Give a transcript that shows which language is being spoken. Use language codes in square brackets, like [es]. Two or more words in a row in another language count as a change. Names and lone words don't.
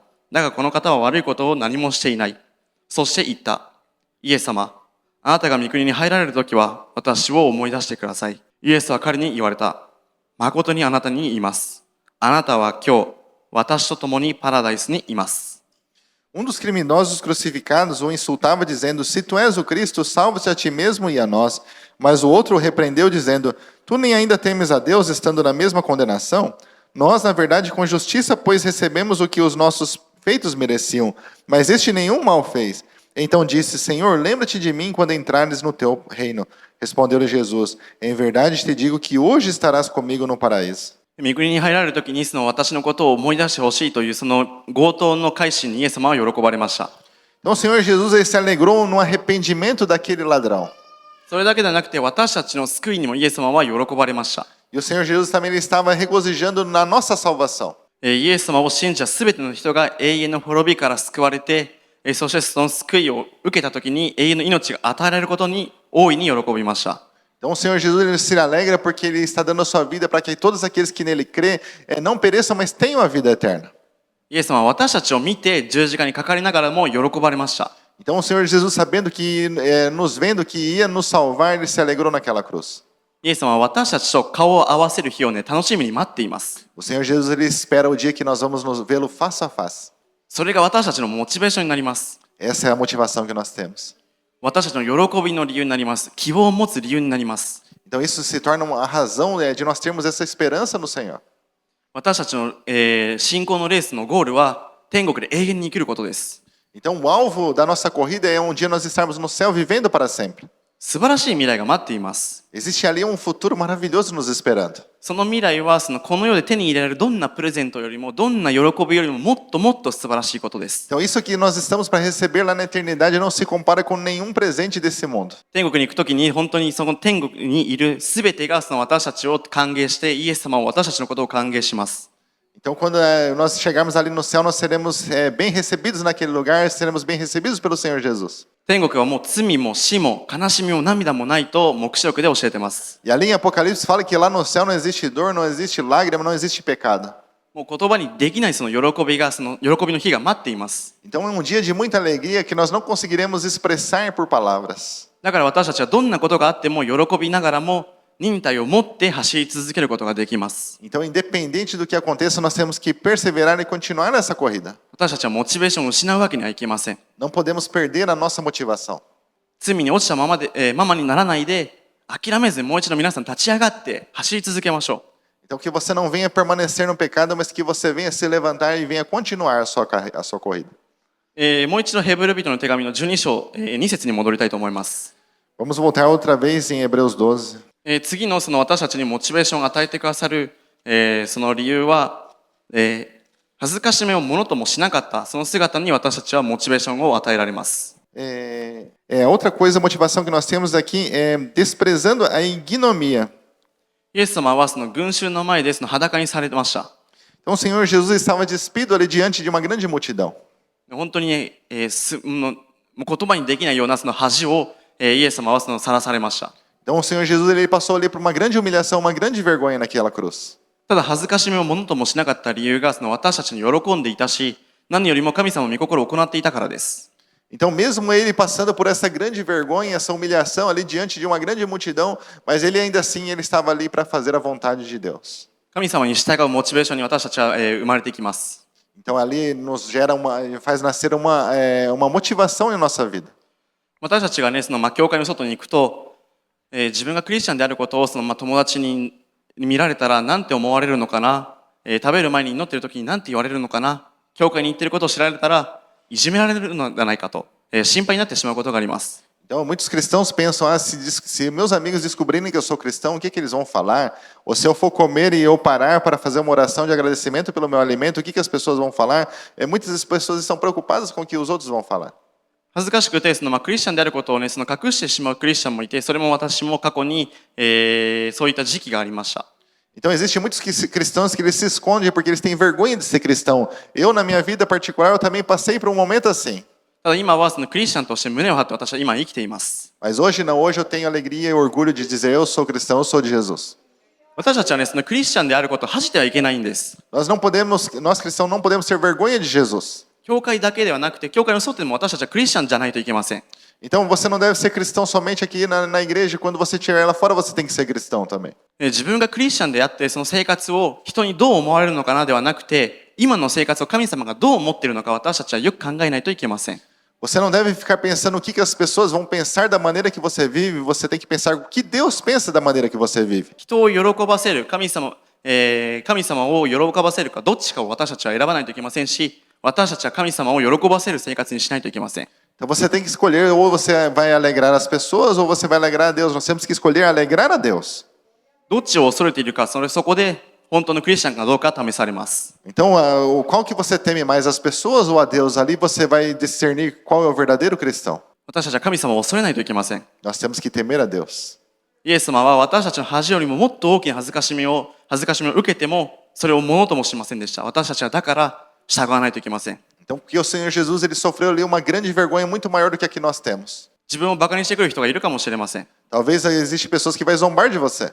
[ja] だがこの方は悪いことを何もしていない。そして言った。イエス様、あなたが御国に入られるときは私を思い出してください。イエスは彼に言われた。誠にあなたに言います。あなたは今日、私と共にパラダイスにいます。 [pt] Dos criminosos crucificados o insultava, dizendo: Se tu és o Cristo, salva-te a ti mesmo e a nós. Mas o outro o repreendeu, dizendo: Tu nem ainda temes a Deus, estando na mesma condenação? Nós, na verdade, com justiça, pois recebemos o que os nossos feitos mereciam, mas este nenhum mal fez. Então disse: Senhor, lembra-te de mim quando entrares no teu reino. Respondeu-lhe Jesus: Em verdade te digo que hoje estarás comigo no paraíso. [ja] 御国に入られるときにその私のことを思い出してほしいというその強盗の改心にイエス様は喜ばれました。 [pt] Então o Senhor Jesus ele se alegrou no arrependimento daquele ladrão. [ja] それだけではなくて私たちの救いにもイエス様は喜ばれました。 [pt] E o Senhor Jesus também ele estava regozijando na nossa salvação. [ja] イエス様を信じたすべての人が永遠の滅びから救われて、そしてその救いを受けたときに永遠の命が与えられることに大いに喜びました。 [pt] Então o Senhor Jesus ele se alegra porque ele está dando a sua vida para que todos aqueles que nele crê não pereçam, mas tenham a vida eterna. [ja] イエス様は私たちを見て十字架にかかりながらも喜ばれました。 [pt] Então o Senhor Jesus, sabendo que nos vendo que ia nos salvar, ele se alegrou naquela cruz. [ja] イエス様は私たちと顔を合わせる日をね、楽しみに待っています。 [pt] O Senhor Jesus ele espera o dia que nós vamos nos vê-lo face a face. [ja] それが私たちのモチベーションになります。 [pt] Essa é a motivação que nós temos. [ja] 私たちの喜びの理由になります。希望を持つ理由になります。 [pt] Então isso se torna a razão de nós termos essa esperança no Senhor. [ja] 私たちの、信仰のレースのゴールは天国で永遠に生きることです。 [pt] Então o alvo da nossa corrida é um dia nós estarmos no céu vivendo para sempre. [ja] 素晴らしい未来が待っています。 [pt] Existe ali um futuro maravilhoso nos esperando. [ja] その未来はこの世で手に入れられるどんなプレゼントよりもどんな喜びよりももっともっと素晴らしいことです。 [pt] Então isso que nós estamos para receber lá na eternidade não se compara com nenhum presente desse mundo. [ja] 天国に行くときに本当にその天国にいるすべてがその私たちを歓迎してイエス様を私たちのことを歓迎します。 [pt] Então quando nós chegarmos ali no céu, nós seremos bem recebidos naquele lugar, seremos bem recebidos pelo Senhor Jesus. [ja] 天国はもう罪も死も悲しみも涙もないと黙示録で教えてます。 [pt] E ali em Apocalipse fala que lá no céu não existe dor, não existe lágrima, não existe pecado. [ja] もう言葉にできないその喜びがその喜びの日が待っています。 [pt] Então é um dia de muita alegria que nós não conseguiremos expressar por palavras. [ja] だから私たちはどんなことがあっても喜びながらも忍耐を持って走り続けることができます。 [pt] Então independente do que aconteça, nós temos que perseverar e continuar nessa corrida. [ja] 私たちはモチベーションを失うわけにはいきません。 [pt] Não podemos perder a nossa motivação. [ja] 罪に落ちたままで、ママにならないで諦めずにもう一度皆さん立ち上がって走り続けましょう。 [pt] Então que você não venha permanecer no pecado, mas que você venha se levantar e venha continuar a sua corrida. [ja] もう一度ヘブル人の手紙の12章、2節に戻りたいと思います。 [pt] Vamos voltar outra vez em Hebreus 12. [ja] 次のその私たちにモチベーションを与えてくださる、その理由は、恥ずかしめをものともしなかったその姿に私たちはモチベーションを与えられます。 [pt] Outra coisa, a motivação que nós temos aqui é desprezando a ignomia. [ja] イエス様はその群衆の前でその裸にされてました。 [pt] Então o Senhor Jesus estava despido ali diante de uma grande multidão. [ja] 本当に、もう言葉にできないようなその恥を、イエス様はそのさらされました。 [pt] Então o Senhor Jesus ele passou ali por uma grande humilhação, uma grande vergonha naquela cruz. [ja] ただ恥ずかしめをものともしなかった理由がその私たちに喜んでいたし、何よりも神様の御心を行っていたからです。 [pt] Então, mesmo ele passando por essa grande vergonha, essa humilhação ali diante de uma grande multidão, mas ele ainda assim ele estava ali para fazer a vontade de Deus. [ja] 神様に従うモチベーションに私たちは、生まれていきます。 [pt] Então ali nos gera faz nascer uma motivação em nossa vida. [ja] 私たちがね、教会の外に行くと、自分がクリスチャンであることを友達に見られたら何て思われるのかな、食べる前に祈っている時に何て言われるのかな、教会に行っていることを知られたらいじめられるのではないかと、心配になってしまうことがあります。 [pt] Então, muitos cristãos pensam, se meus amigos descobrirem que eu sou cristão, o que eles vão falar? Ou se eu for comer e eu parar para fazer uma oração de agradecimento pelo meu alimento, o que as pessoas vão falar? Muitas pessoas estão preocupadas com o que os outros vão falar. [ja] 恥ずかしくてクリスチャンであることをね、隠してしまうクリスチャンもいて、それも私も過去に、そういった時期がありました。 [pt] Então, existem muitos cristãos que eles se escondem porque eles têm vergonha de ser cristão. Eu, na minha vida particular, eu também passei por um momento assim. [ja] ただ今はクリスチャンとして胸を張って私は今生きています。 [pt] Mas hoje não, hoje eu tenho alegria e orgulho de dizer eu sou cristão, eu sou de Jesus. [ja] 私たちはね、クリスチャンであることを恥じてはいけないんです。 [pt] Nós cristãos não podemos ter vergonha de Jesus. [ja] 教会だけではなくて、教会の外でも私たちはクリスチャンじゃないといけません。 [pt] Então você não deve ser cristão somente aqui na igreja, quando você estiver lá fora você tem que ser cristão também. [ja] 自分がクリスチャンであって、その生活を人にどう思われるのかなではなくて、今の生活を神様がどう思っているのか私たちはよく考えないといけません。 [pt] Você não deve ficar pensando o que as pessoas vão pensar da maneira que você vive, você tem que pensar o que Deus pensa da maneira que você vive. [ja] 人を喜ばせる神様を喜ばせるかどっちかを私たちは選ばないといけませんし、私たちは神様を喜ばせる生活にしないといけません。 [pt] Então você tem que escolher, ou você vai alegrar as pessoas, ou você vai alegrar a Deus. Nós temos que escolher alegrar a Deus. [ja] どっちを恐れているか、そこで本当のクリスチャンかどうか試されます。 [pt] Então, qual que você teme mais, as pessoas ou a Deus? Ali você vai discernir qual é o verdadeiro cristão. [ja] 私たちは神様を恐れないといけません。 [pt] Nós temos que temer a Deus. [ja] イエス様は私たちの恥よりももっと大きな恥ずかしみを受けても、それをものともしませんでした。私たちはだから従わないといけません。 [pt] Então, porque o Senhor Jesus ele sofreu ali uma grande vergonha muito maior do que a que nós temos. [ja] 自分をバカにしてくる人がいるかもしれません。 [pt] Talvez existem pessoas que vai zombar de você.